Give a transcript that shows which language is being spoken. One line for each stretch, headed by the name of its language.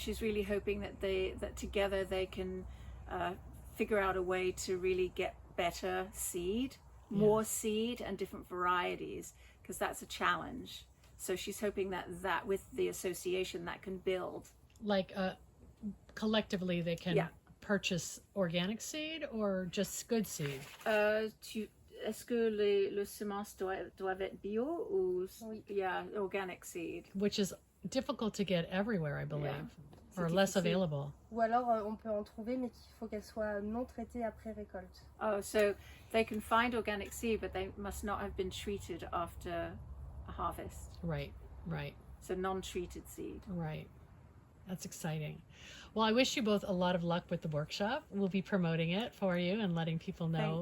English: She's really hoping that together they can figure out a way to really get better seed, more seed and different varieties, because that's a challenge. So she's hoping that with the association that can build. Like collectively they can Yeah. purchase organic seed or just good seed?
French: Est-ce que les semences doivent être bio ou Oui.
English: yeah, organic seed? Which is difficult to get everywhere, I believe, Yeah. or
French: C'est
English: less
French: difficile.
English: available.
French: Ou alors, on peut en trouver, mais qu'il faut qu'elles soient non traitées après récolte.
English: Oh, so they can find organic seed, but they must not have been treated after a harvest. Right, right, So non-treated seed. right. That's exciting. Well, I wish you both a lot of luck with the workshop. We'll be promoting it for you and letting people know